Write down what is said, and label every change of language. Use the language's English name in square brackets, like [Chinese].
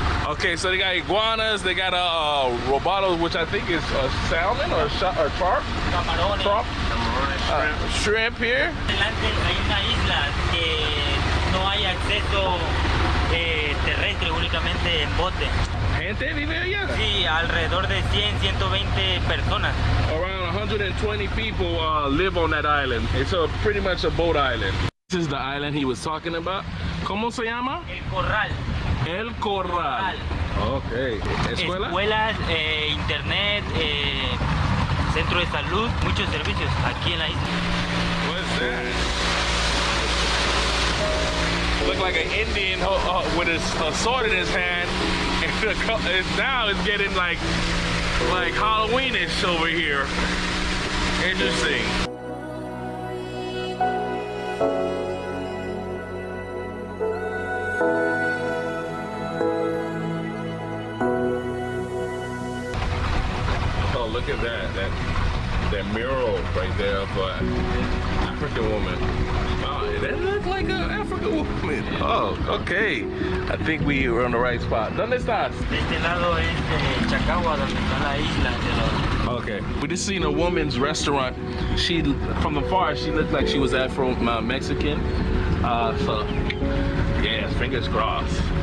[English] Okay, so they got iguanas, they got robalos, which I think is salmon or carp. [Spanish] Camarones. [English] Shrimp here. [Spanish] Adelante hay una isla que no hay acceso terrestre, únicamente en bote. ¿Gente vive allá? Sí, alrededor de 100, 120 personas. [English] Around 120 people live on that island. It's pretty much a boat island. This is the island he was talking about. [Spanish] ¿Cómo se llama? El Corral. El Corral. Okay. ¿Escuela? Escuelas, internet, centro de salud, muchos servicios aquí en la isla. [English] What's that? Look like an Indian with a sword in his hand. And now it's getting like Halloweenish over here. Interesting. Oh, look at that mural right there of an African woman. Oh, that looks like an African woman. Oh, okay. I think we are on the right spot. [Spanish] ¿Dónde estás? De este lado es Chacagua, donde está la isla. [English] Okay. We just seen a woman's restaurant. She, from the far, she looked like she was Afro-Mexican. So, yes, fingers crossed.